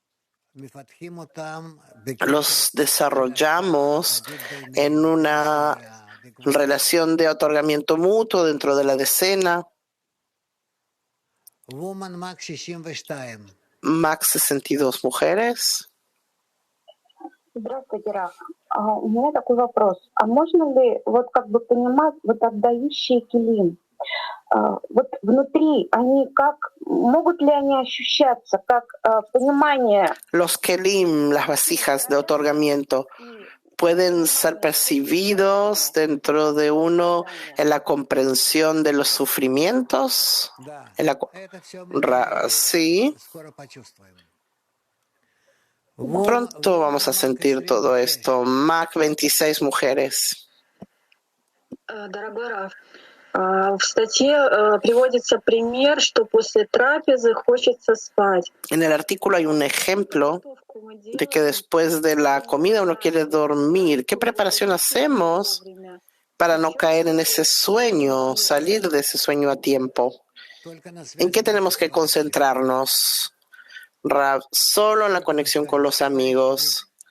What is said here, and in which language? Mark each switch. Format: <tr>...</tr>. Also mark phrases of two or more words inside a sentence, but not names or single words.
<es>Los desarrollamos en una relación de otorgamiento mutuo dentro de la decena. Max 62, mujeres.</es> <ru>Здравствуйте, Раф. У меня такой вопрос. А можно ли понимать отдающие килим? Внутри они могут ли они ощущаться как понимание?</ru> <es>Los kelim, las vasijas de otorgamiento, pueden ser percibidos dentro de uno en la comprensión de los sufrimientos. Sí. Pronto vamos a sentir todo esto. Mac 26, mujeres.</es> <ru>Дорогой Раф, в статье приводится пример, что после трапезы хочется спать.</ru> <es>En el artículo hay un ejemplo de que después de la comida uno quiere dormir. ¿Qué preparación hacemos para no caer en ese sueño, salir de ese sueño a tiempo? ¿En qué tenemos que concentrarnos? Rav, solo en la conexión con los amigos.</es>